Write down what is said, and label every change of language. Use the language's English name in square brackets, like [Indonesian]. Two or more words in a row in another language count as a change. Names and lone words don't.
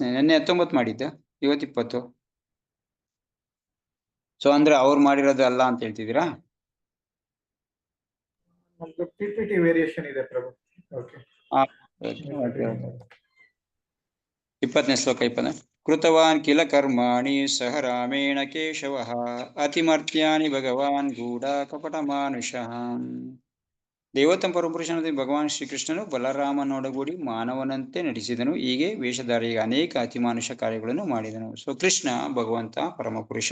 [Kannada] ನಿನ್ನೆ 19 ಮಾಡಿದ್ದ, ಇವತ್ತು 20. ಸೊ ಅಂದ್ರೆ ಅವ್ರು ಮಾಡಿರೋದು ಅಲ್ಲ ಅಂತ ಹೇಳ್ತಿದ್ದೀರಾ? ವೇರಿಯೇಷನ್ ಇದೆ ಪ್ರಭು. ಓಕೆ, 20ನೇ ಶ್ಲೋಕ 20. [Sanskrit] ಕೃತವಾನ್ ಕಿಲ ಕರ್ಮಾಣಿ ಸಹ ರಾಮೇಣ ಕೇಶವ ಅತಿಮರ್ತ್ಯಾನಿ ಭಗವಾನ್ ಗೂಢ ಕಪಟ ಮಾನುಷಃ. [Kannada] ದೇವೋತ್ತಮ ಪರಮಪುರುಷನಾದ ಭಗವಾನ್ ಶ್ರೀಕೃಷ್ಣನು ಬಲರಾಮನೊಡಗೂಡಿ ಮಾನವನಂತೆ ನಟಿಸಿದನು. ಹೀಗೆ ವೇಷಧಾರಿಗೆ ಅನೇಕ ಅತಿಮಾನುಷ ಕಾರ್ಯಗಳನ್ನು ಮಾಡಿದನು. ಸೊ ಕೃಷ್ಣ ಭಗವಂತ ಪರಮಪುರುಷ.